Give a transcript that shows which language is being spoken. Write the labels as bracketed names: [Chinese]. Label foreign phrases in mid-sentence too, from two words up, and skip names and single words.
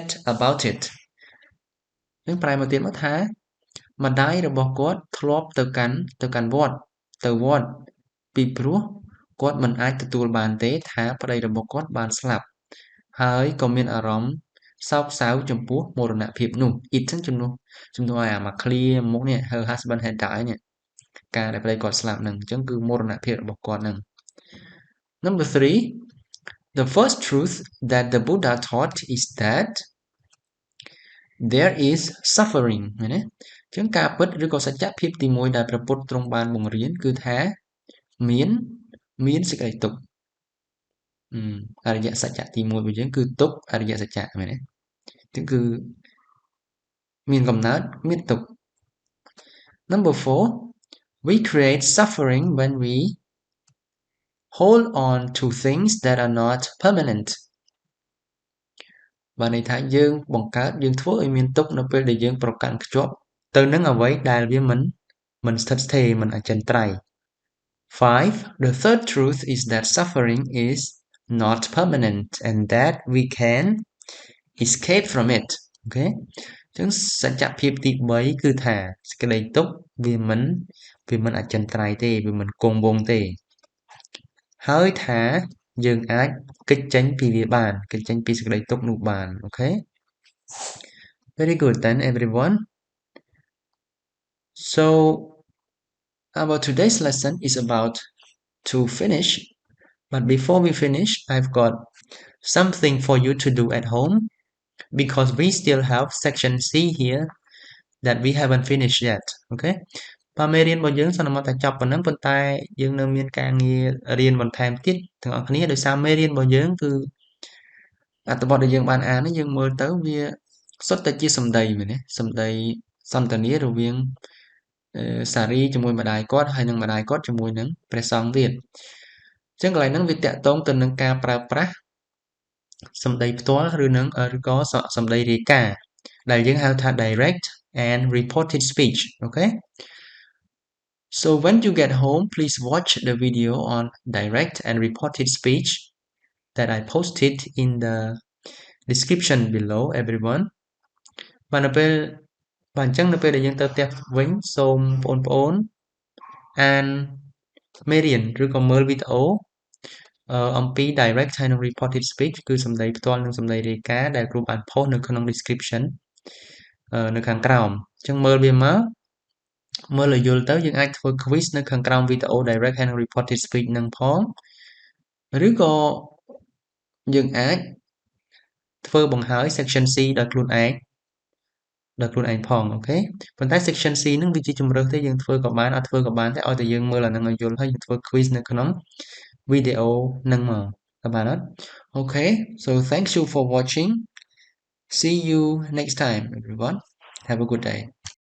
[English] about it [Khmer] នឹងប្រែមកទៀតមកថាម្ដាយរបស់គាត់ធ្លាប់ទៅកាន់វត្តពីព្រោះគាត់មិនអាចទទួលបានទេថាប្តីរបស់គាត់បានស្លាប់ហើយក៏មានអារម្មណ៍សោក សៅចំពោះមរណភាពនោះ it ចឹងជំនួសឲ្យអាមក clear មុខនេះ [English] her husband had died [Khmer] នេះការដែលប្តីគាត់ស្លាប់នឹង អញ្ចឹងគឺមរណភាពរបស់គាត់នឹង [English] Number 3 the first truth that the Buddha taught is that there is suffering [Khmer] មែនទេចឹងការពិតឬក៏សច្ចភាពទី1ដែលព្រះពុទ្ធទ្រង់បានបង្រៀនគឺថាមានសេចក្តីទុក្ខអរិយសច្ចៈទី1របស់យើងគឺទុក្ខអរិយសច្ចៈមែនទេចឹងគឺមានកំណើតមានទុក្ខ [English] Number 4 we create suffering when we hold on to things that are not permanent [Khmer] បានន័យថាយើងបង្កើតយើងធ្វើឲ្យមានទុក្ខនៅពេលដែលយើងប្រកាន់ខ្ជាប់ទៅនឹងអ្វីដែលវាមិនស្ថិតស្ថេរ មិនអចិន្ត្រៃយ៍ 5 [English] the third truth is that suffering is not permanent and that we can escape from it [Khmer] អូខេអញ្ចឹងសច្ចភាពទី3គឺថាសេចក្តីទុក្ខវាមិនអចិន្ត្រៃយ៍ទេវាមិនគង់វង្សទេហើយថាយើងអាចគេចចេញពីវាបានគេចចេញពីសេចក្តីទុក្ខនោះបានអូខេ [English] Very good then everyone so our today's lesson is about to finish but before we finish I've got something for you to do at home because we still have section C here that we haven't finished yet okay [Khmer] បាទមេរៀនរបស់យើងសន្មតតែចប់ប៉ុណ្ណឹងប៉ុន្តែយើងនៅមានការងាររៀនបន្ថែមទៀតទាំងអស់គ្នាដោយសារមេរៀនរបស់យើងគឺអត្ថបទដែលយើងបានអាននេះយើងមើលទៅ វាសុទ្ធតែជាសម្ដីមែនទេសម្ដីសន្ទនារវាងសារីជាមួយម្ដាយគាត់ហើយនិងម្ដាយគាត់ជាមួយនឹងព្រះសង្ឃទៀតអញ្ចឹងកន្លែងហ្នឹងវាតាក់ទងទៅនឹងការប្រើប្រាស់សម្ដីផ្ទាល់ឬក៏សម្ដីរាយការណ៍ដែលយើងហៅថា [English] direct and reported speech okay So when you get home please watch the video on direct and reported speech that I posted in the description below everyone [Khmer] បាទនៅពេលបាទអញ្ចឹងនៅពេលដែលយើងទៅផ្ទះវិញសូមបងប្អូនអា នមេរៀនឬក៏មើលវីដេអូអំពី direct ហើយនិង [English] reported speech [Khmer] គឺសម្ដីផ្ទាល់និងសម្ដីរាយការណ៍ដែលគ្រូបាន post នៅក្នុង description នៅ ខាងក្រោមអញ្ចឹងមើលវាមកមើលឲ្យយល់ទៅយើងអាចធ្វើ quiz នៅខាងក្រោមវីដេអូ direct ហើយនិង reported speech នឹងផងឬក៏យើងអាចធ្វើបង្ហើយ section C ដោយខ្លួនឯងផងអូខេប៉ុន្តែ section C ហ្នឹងវាជាជំរើសទេយើងធ្វើក៏បានអត់ធ្វើក៏បានតែឲ្យតែយើងមើលអាហ្នឹងឲ្យយល់ហើយយើងធ្វើ quiz នៅក្នុងវីដេអូហ្នឹងមកតើបានអត់ [English] Okay so thank you for watching see you next time everyone have a good day